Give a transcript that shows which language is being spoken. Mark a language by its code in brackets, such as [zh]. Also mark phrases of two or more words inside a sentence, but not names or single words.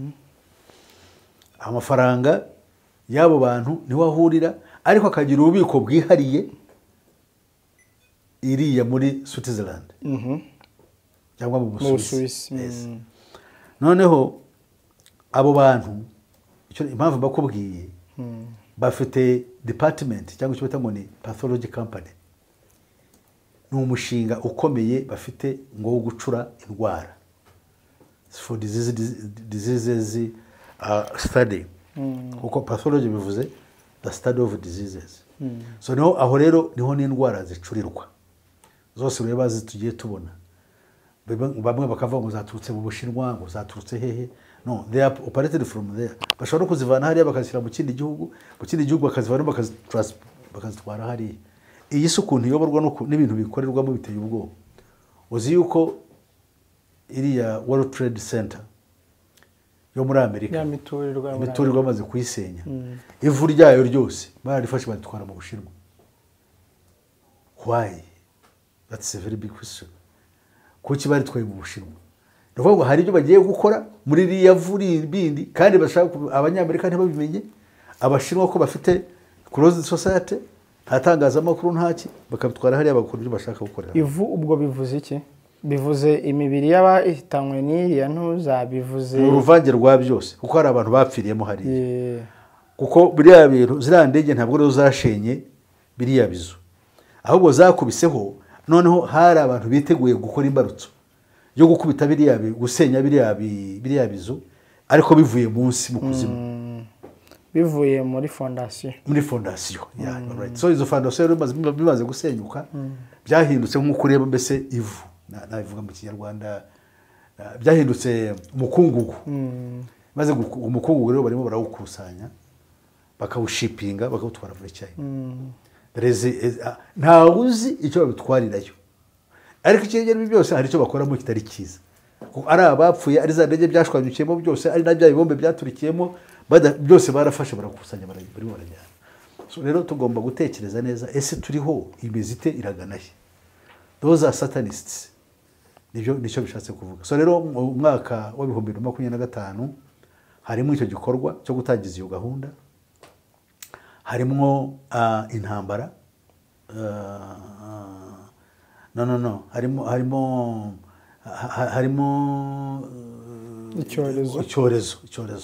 [rw] Amafaranga y'abo bantu niho ahurira, ariko akagira ububiko bwihariye iriya muri Switzerland cyangwa mu Busuwisi. Noneho abo bantu impamvu bakubwiye bafite department cyangwa icyo bita ngo ni [en] pathology company. [rw] Ni umushinga ukomeye bafite ngo wo gucura indwara [en] for diseases study, [rw] kuko pathology bivuze [en] the study of diseases. [rw] So niho aho rero niho n'indwara zicurirwa zose ureba tugiye tubona. Bamwe bakavuga ngo zaturutse mu Bushinwa, ngo zaturutse hehe. [en] No, they are operated from there. [rw] Bashobora kuzivana hariya bakazishyira mu kindi gihugu bakazivana bakazitwara hariya. Iyi si ukuntu iyoborwa n'ibintu bikorerwamo biteye ubwoba. Uzi yuko iriya World Trade Center yo muri Amerika imiturirwa amaze kuyisenya, ivu ryayo ryose bararifashe batwara mu Bushinwa. [en] Why? That's a very big question. [rw] Kuki baritwaye mu Bushinwa? Ndavuga ngo hari ibyo bagiye gukora muri iriya vuri bindi, kandi bashaka abanyamerika ntibabimenye, Abashinwa ko bafite [en] closed society, [rw] nta tangazamakuru ntaki, bakabitwara hariya bakora ibyo bashaka gukorera. Ivu ubwo bivuze iki? Bivuze imibiri y'abahitanywe n'iriya ntuza, bivuze uruvange rwa byose, kuko hari abantu bapfiriyemo hariya. Kuko biriya bintu ziriya ndege ntabwo rero zashenye biriya bizu, ahubwo zakubiseho. Noneho hari abantu biteguye gukora imbarutso yo gukubita gusenya biriya bizu, ariko bivuye munsi mu kuzimu, bivuye muri fondasiyo. Right. So izo fondasiyo bimaze gusenyuka, byahindutse nk'uko ureba mbese ivu, nabivuga mu Kinyarwanda, byahindutse umukungugu. Maze umukungugu rero barimo barawukusanya bakawushipinga bakawutwara muri China. Ntawe uzi icyo babitwarirayo, ariko ikigero byose hari icyo bakoramo kitari cyiza. Ari abapfuye, ari za ndege byashwanyukiyemo byose, ari na bya bibombe byaturikiyemo, byose barafashe barakusanya barimo barajyana. So rero tugomba gutekereza neza, ese turiho imezite iragana he? [en] Those are satanists. [rw] Nicyo bishatse kuvuga. So rero mu mwaka wa 2025 harimo icyo gikorwa cyo gutangiza iyo gahunda. Harimo intambara, harimo icyorezo.